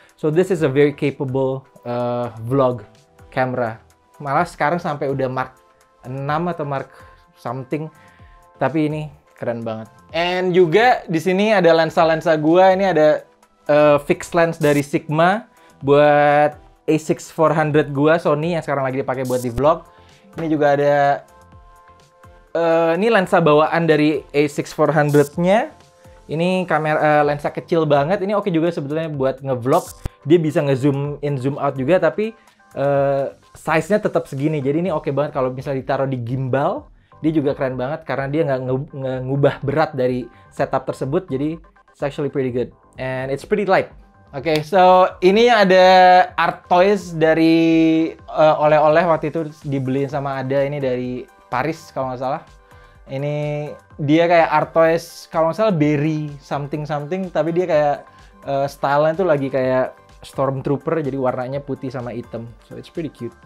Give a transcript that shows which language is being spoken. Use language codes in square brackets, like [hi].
[en] So this is a very capable vlog camera. [id] Malah sekarang sampai udah Mark 6 atau Mark something. Tapi ini keren banget. And juga di sini ada lensa-lensa gua. Ini ada fixed lens dari Sigma buat A6400 gua Sony yang sekarang lagi dipakai buat di vlog. Ini juga ada ini lensa bawaan dari A6400-nya. Ini kamera lensa kecil banget. Ini oke juga sebetulnya buat ngevlog. Dia bisa ngezoom in, zoom out juga, tapi size-nya tetap segini. Jadi ini oke banget kalau misalnya ditaruh di gimbal. Dia juga keren banget karena dia nggak ngubah berat dari setup tersebut. [en] Jadi it's actually pretty good and it's pretty light. [id] Oke, so ini ada art toys dari oleh-oleh waktu itu dibeliin sama Ada ini dari Paris kalau nggak salah. Ini dia kayak art toys kalau nggak salah berry something tapi dia kayak stylenya tuh lagi kayak stormtrooper, jadi warnanya putih sama hitam. [en] So it's pretty cute.